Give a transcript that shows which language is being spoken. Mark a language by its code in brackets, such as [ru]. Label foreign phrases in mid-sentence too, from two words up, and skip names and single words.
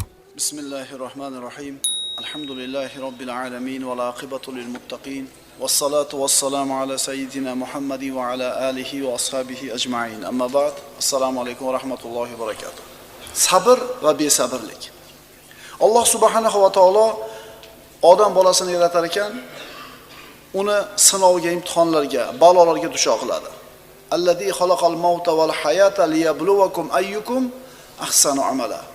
[ar] بسم الله الرحمن الرحيم. الحمد لله رب العالمين والعاقبة للمتقين. والصلاة والسلام على سيدنا محمد وعلى آله وأصحابه أجمعين. أما بعد. السلام عليكم ورحمة الله وبركاته. [uz] Sabr ve besabrlik. Alloh [ar] سبحانه وتعالى [uz] odam bolasini yaratar ekan, uni sinovga, imtihonlarga, balolarga duchor qiladi. [ar] الذي خلق الموت والحياة ليبلوكم أيكم أحسن عملا.